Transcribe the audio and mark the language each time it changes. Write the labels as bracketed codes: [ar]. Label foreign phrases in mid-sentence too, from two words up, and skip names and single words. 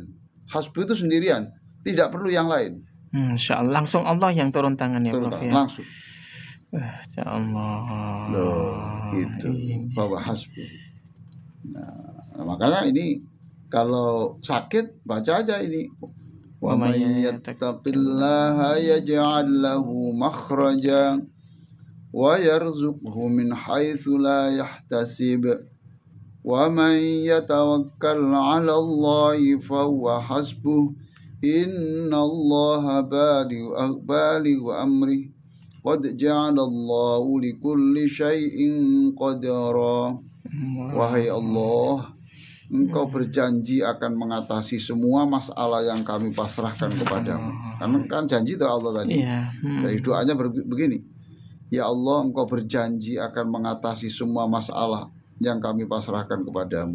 [id] Hasbuh itu sendirian, tidak perlu yang lain. [ar] إن شاء الله, [id] langsung Allah yang turun tangan ya, Prof ya. Langsung. [ar] إن شاء الله. [id] Loh, gitu. Bahwa hasbuh. Nah, makanya ini kalau sakit baca aja ini. [ar] ومن يتق الله يجعل له مخرجا ويرزقه من حيث لا يحتسب. ومن يتوكل على الله فهو حسبه. إن الله بالغ أمره. قد جعل الله لكل شيء قدرا. [id] Wahai Allah, Engkau berjanji akan mengatasi semua masalah yang kami pasrahkan kepadamu. Karena kan janji itu Allah tadi. Dari doanya begini. Ya Allah, Engkau berjanji akan mengatasi semua masalah yang kami pasrahkan kepadamu.